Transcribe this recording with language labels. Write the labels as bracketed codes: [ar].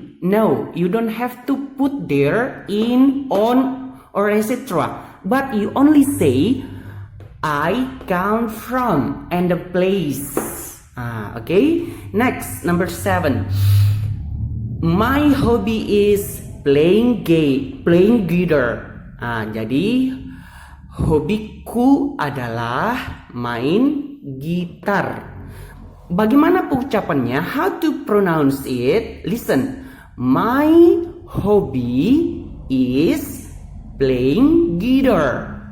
[en] No, you don't have to put there in, on, or etc. But you only say I come from and the place. Okay. Next, number 7. My hobby is playing guitar. [id] Jadi hobiku adalah main gitar. Bagaimana pengucapannya? [en] How to pronounce it? Listen. My hobby is playing guitar.